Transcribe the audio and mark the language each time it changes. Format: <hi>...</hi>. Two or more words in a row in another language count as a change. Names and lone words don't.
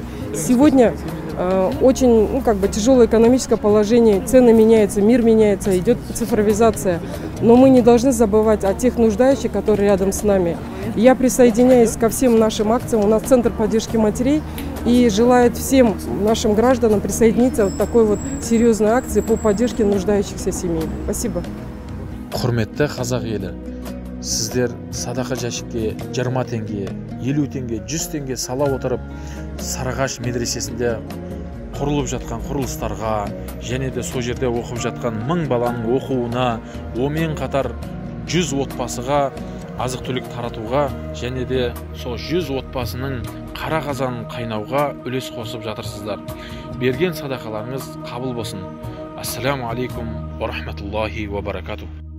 <ru>Сегодня очень тяжелое экономическое положение, цены меняются, мир меняется, идет цифровизация. Но мы не должны забывать о тех нуждающих, которые рядом с нами. Я присоединяюсь ко всем нашим акциям. У нас Центр поддержки матерей и желает всем нашим гражданам присоединиться к такой серьезной акции по поддержке нуждающихся семей. Спасибо.</ru> <kk>Құрметті қазақ елі, сіздер садақа жәшікке 20 теңге, 50 теңге, 100 теңге сала отырып, Сарыағаш медресесінде құрылып жатқан құрылыстарға, және де сол жерде оқып жатқан 1000 баланың оқуына, омен қатар 100 отбасыға азық-түлік таратуға, және де сол 100 отбасының қара қазанын қайнауға үлес қосып жатырсыздар. Берген садақаларыңыз қабыл болсын.</kk> <ar>السلام عليكم ورحمة الله وبركاته.</ar>